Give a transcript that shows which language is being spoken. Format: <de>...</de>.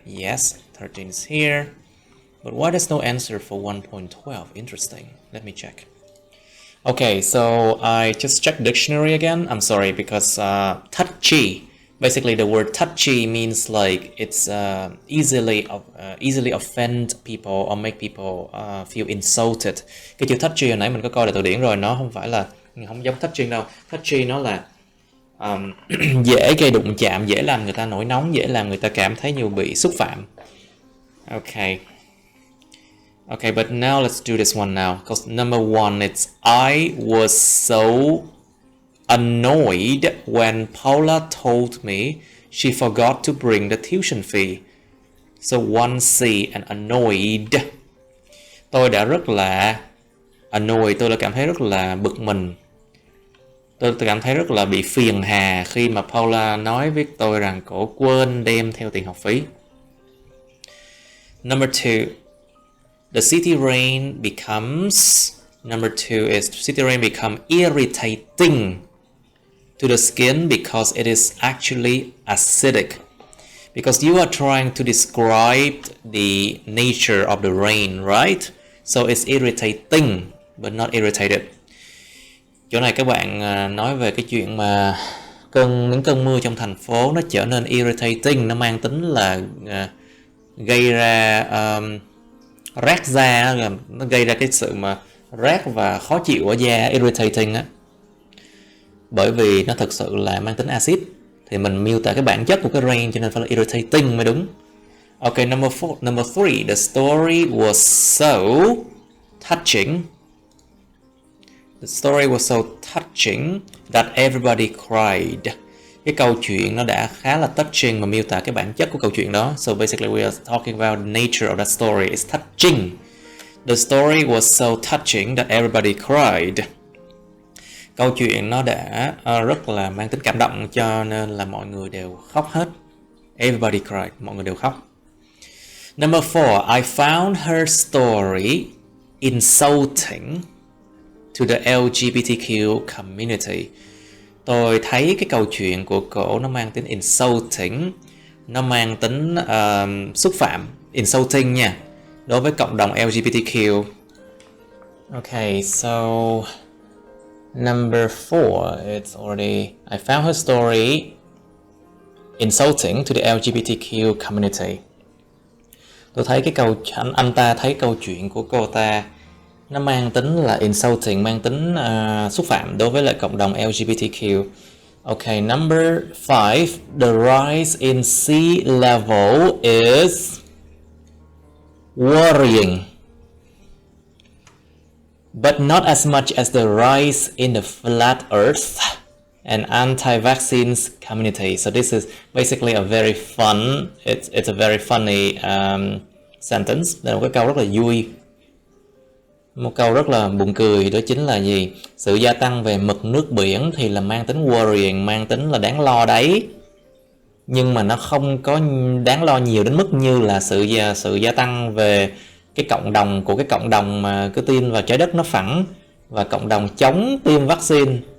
<en>Yes, 13 is here. But why there's no answer for 1.12? Interesting. Let me check. Okay, so I just checked dictionary again. I'm sorry, because touchy. Basically, the word touchy means like it's easily offend people or make people feel insulted.</en> <vi>Cái chữ touchy hồi nãy mình có coi là từ điển rồi, nó không phải là, không giống touching đâu. Touchy nó là dễ gây đụng chạm, dễ làm người ta nổi nóng, dễ làm người ta cảm thấy như bị xúc phạm.</vi> <en>Okay. Okay, but now let's do this one now. Because number one, it's I was so annoyed when Paula told me she forgot to bring the tuition fee. So one C and annoyed.</en> <vi>Tôi đã rất là annoyed, tôi đã cảm thấy rất là bực mình. Tôi cảm thấy rất là bị phiền hà khi mà Paula nói với tôi rằng cổ quên đem theo tiền học phí.</vi> <en>Number two, the city rain becomes, number two is city rain become irritating to the skin because it is actually acidic. Because you are trying to describe the nature of the rain, right? So it's irritating, but not irritated.</en> <vi>Chỗ này các bạn nói về cái chuyện mà những cơn mưa trong thành phố nó trở nên irritating, nó mang tính là gây ra rát da, nó gây ra cái sự mà rát và khó chịu ở da, irritating á. Bởi vì nó thực sự là mang tính axit, thì mình miêu tả cái bản chất của cái rain cho nên phải là irritating mới đúng.</vi> <en>Okay, number 3, the story was so touching. The story was so touching that everybody cried.</en> <vi>Cái câu chuyện nó đã khá là touching mà miêu tả cái bản chất của câu chuyện đó.</vi> <en>So basically we are talking about the nature of that story. It's touching. The story was so touching that everybody cried.</en> <vi>Câu chuyện nó đã rất là mang tính cảm động cho nên là mọi người đều khóc hết.</vi> <en>Everybody cried.</en> <vi>Mọi người đều khóc.</vi> <en>Number 4, I found her story insulting to the LGBTQ community.</en> <vi>Tôi thấy cái câu chuyện của cổ nó mang tính insulting, nó mang tính xúc phạm, insulting nha, đối với cộng đồng LGBTQ.</vi> <en>Okay, so number 4, it's already, I found her story insulting to the LGBTQ community.</en> <vi>Tôi thấy cái anh ta thấy câu chuyện của cô ta nó mang tính là insulting, mang tính xúc phạm đối với lại cộng đồng LGBTQ.</vi> <en>Okay, number 5, the rise in sea level is worrying, but not as much as the rise in the flat earth and anti-vaccines community. So this is basically a very fun, it's a very funny sentence.</en> <vi>Đây là một cái câu rất là vui. Một câu rất là buồn cười, đó chính là gì? Sự gia tăng về mực nước biển thì là mang tính worrying, mang tính là đáng lo đấy. Nhưng mà nó không có đáng lo nhiều đến mức như là sự gia tăng về cái cộng đồng của cái cộng đồng mà cứ tin vào trái đất nó phẳng và cộng đồng chống tiêm vaccine.</vi>